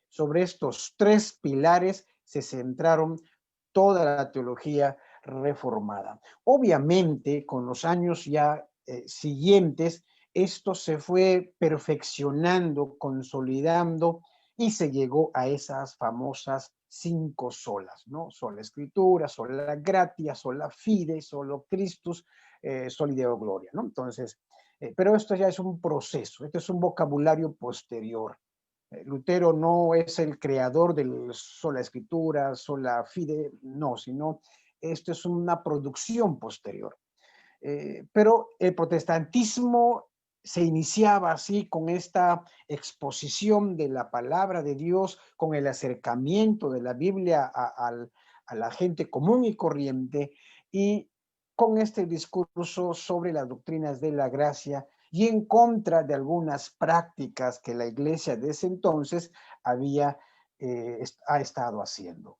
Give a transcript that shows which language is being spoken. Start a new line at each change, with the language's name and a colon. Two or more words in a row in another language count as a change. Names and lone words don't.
Spanish: Sobre estos 3 pilares se centraron toda la teología reformada. Obviamente, con los años ya siguientes, esto se fue perfeccionando, consolidando y se llegó a esas famosas 5 solas, ¿no? Sola Escritura,
Latin: sola Gratia, sola Fide, solo Christus, soli Deo Gloria,
Spanish: ¿no? Entonces, pero esto ya es un proceso, este es un vocabulario posterior. Lutero no es el creador del sola Escritura,
Latin: sola Fide,
Spanish: no, sino esto es una producción posterior. Pero el protestantismo se iniciaba así con esta exposición de la palabra de Dios, con el acercamiento de la Biblia a la gente común y corriente y con este discurso sobre las doctrinas de la gracia y en contra de algunas prácticas que la iglesia de ese entonces ha estado haciendo.